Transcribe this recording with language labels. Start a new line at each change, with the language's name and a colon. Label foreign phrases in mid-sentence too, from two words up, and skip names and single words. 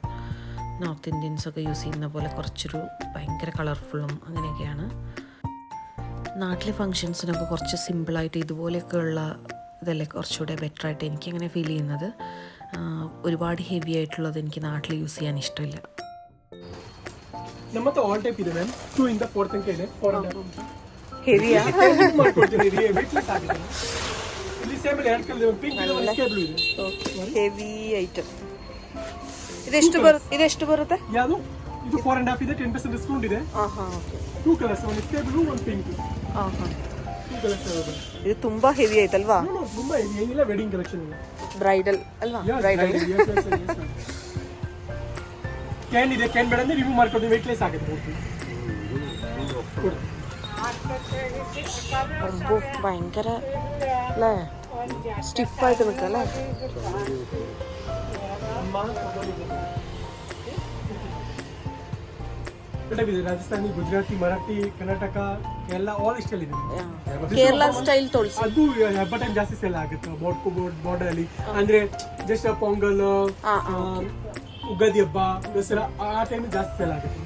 English: North Indians ഒക്കെ
Malayalam: യൂസ് ചെയ്യുന്ന പോലെ കുറച്ചൊരു ഭയങ്കര കളർഫുള്ളും അങ്ങനെയൊക്കെയാണ്. നാട്ടിലെ ഫങ്ഷൻസിനൊക്കെ കുറച്ച് സിമ്പിളായിട്ട് ഇതുപോലെയൊക്കെയുള്ള ഇതല്ലേ കുറച്ചുകൂടെ ബെറ്ററായിട്ട് എനിക്കങ്ങനെ ഫീൽ ചെയ്യുന്നത്. ഒരുപാട് ഹെവി ആയിട്ടുള്ളത് എനിക്ക് നാട്ടിൽ യൂസ് ചെയ്യാൻ ഇഷ്ടമില്ല.
Kannada: ನಮ್ಮತ್ತ
English: all type
Kannada: ಇದೆ ಮ್ಯಾಮ್. 2 ಇಂದ 4 ತನಕ ಇದೆ. 4 ಹೆವಿಯಾ ಮಾಡ್ಕೊಡ್ತೀನಿ. ವೇಟ್ಲೆಸ್ ಆಗಿದೆ. ಇಲ್ಲಿ ಸೇಮ್ ಎರಡು ಕಲರ್ ಇದೆ, ಪಿಂಕ್ ಇದೆ, ಒಂದು
English: sky blue
Kannada: ಇದೆ.
English: heavy item.
Kannada: ಇದೆಷ್ಟು ಬರುತ್ತೆ? ಯಾವುದು ಇದು 4.5 ಇದೆ, 10% ಡಿಸ್ಕೌಂಟ್ ಇದೆ. ಓಕೆ. 2 ಕಲರ್ಸ್, ಒಂದು
English: sky blue,
Kannada: ಒಂದು ಪಿಂಕ್. 2 ಕಲರ್ಸ್ ಇದೆ. ಇದು ತುಂಬಾ ಹೆವಿ ಆಯ್ತಲ್ವಾ? ತುಂಬಾ ಹೆವಿ ಏನಿಲ್ಲ,
English: wedding collection
Kannada: ಇದೆ. ಬ್ರೈಡಲ್ ಅಲ್ವಾ? ಬ್ರೈಡಲ್. ಕ್ಯಾನ್ ಇದೆ, ಕ್ಯಾನ್ ಬೇಡ ಅಂದ್ರೆ ರಿಮೂವ್ ಮಾಡ್ಕೊಂಡು ವೇಟ್ಲೆಸ್ ಆಗುತ್ತೆ ಪೂರ್ತಿ.
Malayalam: ഭയങ്കര അല്ലേ, സ്റ്റിഫായിട്ട് നിൽക്കല്ലേ.
Kannada: ರಾಜಸ್ಥಾನಿ, ಗುಜರಾತಿ, ಮರಾಠಿ, ಕರ್ನಾಟಕ ಎಲ್ಲ
English: all style
Kannada: ಇದೆ. ಕೇರಳ ಸ್ಟೈಲ್ ತೋರಿಸಿ. ಅದು ಹಬ್ಬ ಟೈಮ್ ಜಾಸ್ತಿ ಸೇಲ್ ಆಗುತ್ತೆ. ಬಾರ್ಡರ್ ಅಲ್ಲಿ ಅಂದ್ರೆ ಜಸ್ಟ್ ಪೊಂಗಲ್, ಉಗಾದಿ ಹಬ್ಬ, ದಸರಾ ಆ ಟೈಮ್ ಜಾಸ್ತಿ ಸೇಲ್ ಆಗುತ್ತೆ.